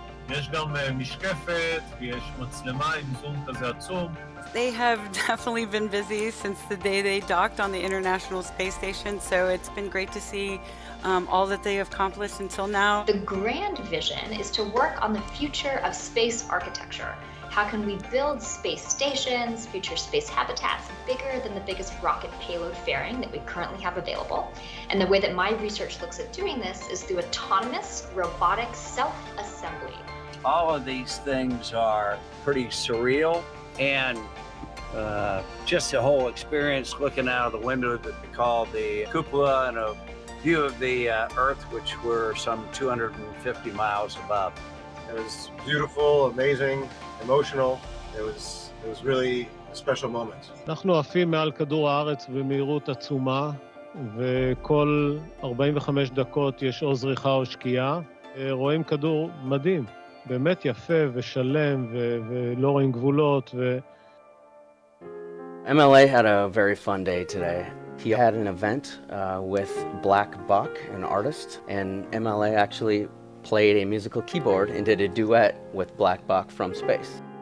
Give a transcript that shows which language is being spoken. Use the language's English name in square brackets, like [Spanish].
[Hebrew] יש גם משקפת, ויש מצלמה עם זום כזה עצום. [English] They have definitely been busy since the day they docked on the International Space Station, so it's been great to see all that they have accomplished until now. The grand vision is to work on the future of space architecture. How can we build space stations, future space habitats bigger than the biggest rocket payload fairing that we currently have available? And the way that my research looks at doing this is through autonomous robotic self-assembly. All of these things are pretty surreal, and just the whole experience looking out of the window that we call the cupola and a view of the Earth, which we're some 250 miles above. It was beautiful, amazing, emotional. It was really a special moment. [Hebrew] אנחנו עפים מעל כדור הארץ במהירות עצומה, וכל 45 דקות יש או זריחה או שקיעה. רואים כדור מדהים, באמת יפה ושלם ולא רואים גבולות. [English] MLA had a very fun day today. He had an event with Black Buck, an artist, and MLA actually played a musical keyboard and did a duet with Black Buck from space.